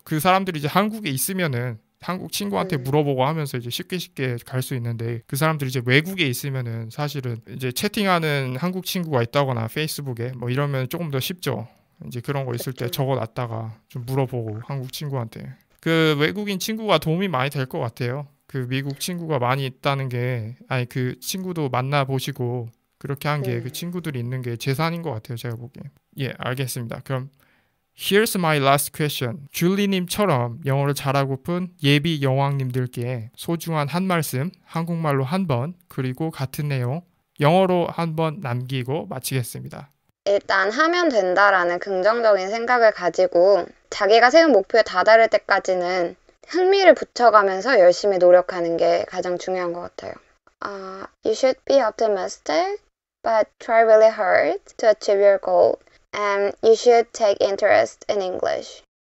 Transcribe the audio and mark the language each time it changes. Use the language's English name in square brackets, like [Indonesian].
[Korean] 그 사람들이 이제 한국에 있으면은 한국 친구한테 물어보고 하면서 이제 쉽게 갈 수 있는데 그 사람들이 이제 외국에 있으면은 사실은 이제 채팅하는 한국 친구가 있다거나 페이스북에 뭐 이러면 조금 더 쉽죠. 이제 그런 거 있을 때 적어놨다가 좀 물어보고 한국 친구한테 그 외국인 친구가 도움이 많이 될 것 같아요. 그 미국 친구가 많이 있다는 게 아니 그 친구도 만나보시고 그렇게 한 게 그 친구들이 있는 게 재산인 것 같아요. 제가 보기엔. 예, 알겠습니다. 그럼 [English] Here's my last question. [Korean] 줄리님처럼 영어를 잘하고픈 예비 여왕님들께 소중한 한 말씀, 한국말로 한 번, 그리고 같은 내용, 영어로 한 번 남기고 마치겠습니다. 일단 하면 된다라는 긍정적인 생각을 가지고 자기가 세운 목표에 다다를 때까지는 흥미를 붙여가면서 열심히 노력하는 게 가장 중요한 것 같아요. [English] You should be optimistic, but try really hard to achieve your goal. And you should take interest in English.